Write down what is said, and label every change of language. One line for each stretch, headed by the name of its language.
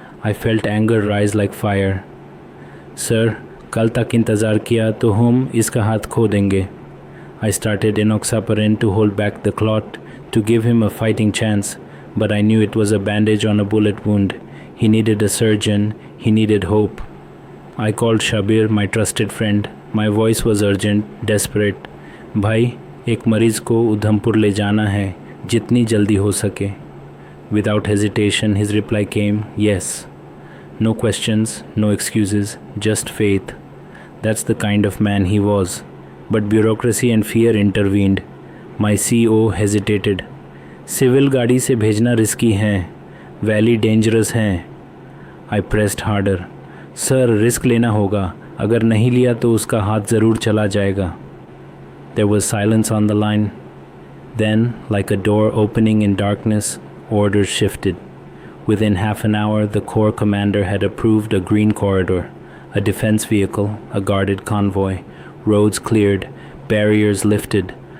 English: I felt anger rise like fire.
Hindi: Sir, कल तक इंतज़ार किया तो हम इसका हाथ खो देंगे.
English: I started enoxaparin to hold back the clot, to give him a fighting chance, but I knew it was a bandage on a bullet wound. He needed a surgeon. He needed hope. I called Shabir, my trusted friend. My voice was urgent, desperate.
Hindi: भाई, एक मरीज़ को उधमपुर ले जाना है, जितनी जल्दी हो सके.
English: Without hesitation, his reply came, yes. No questions, no excuses, just faith. That's the kind of man he was. But bureaucracy and fear intervened. My CEO hesitated.
Hindi: Civil गाड़ी से भेजना रिस्की है. Valley dangerous है.
English: I pressed harder.
Hindi: Sir, risk लेना होगा. अगर नहीं लिया तो उसका हाथ ज़रूर चला जाएगा.
English: There was silence on the line. Then, like a door opening in darkness, orders shifted. Within half an hour, the Corps commander had approved a green corridor, a defense vehicle, a guarded convoy, roads cleared, barriers lifted.